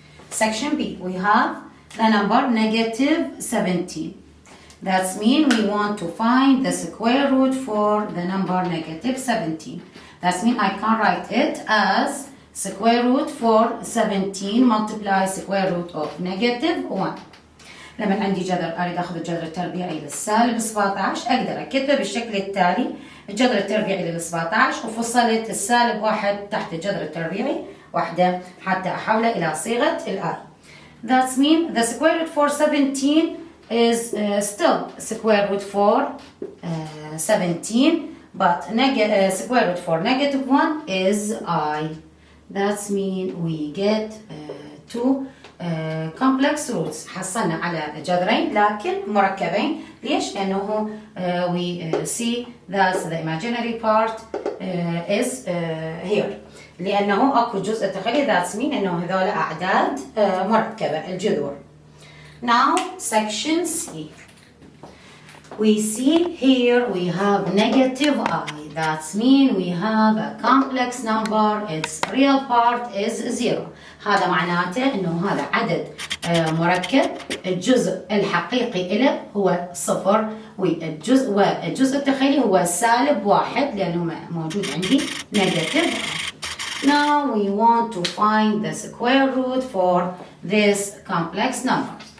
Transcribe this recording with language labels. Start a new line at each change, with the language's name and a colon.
English: Section B, we have the number negative 17. That means we want to find the square root for the number negative 17. That means I can write it as square root for 17 multiply square root of negative 1.
Arabic: لما عندي جذر اريد اخذ الجذر التربيعي للسالب 17 اقدر اكتبه بالشكل التالي: الجذر التربيعي لل 17 وفصلت السالب 1 تحت الجذر التربيعي وحده حتى احوله الى صيغه الاي.
English: That means the square root for 17 is still square root for 17, but square root for negative 1 is I. That means we get two complex roots.
Arabic: حصلنا على جذرين لكن مركبين. ليش؟ لأنه
English: we see that the imaginary part is here.
Arabic: لأنه أكو جزء تخيلي.
English: that means
Arabic: إنه هذول أعداد مركبة الجذور.
English: Now section C. We see here we have negative I. That means we have a complex number. Its real part is 0.
Arabic: هذا معناته انه هذا عدد مركب، الجزء الحقيقي له هو 0 والجزء التخيلي هو سالب 1 لانه موجود عندي negative.
English: Now we want to find the square root for this complex number.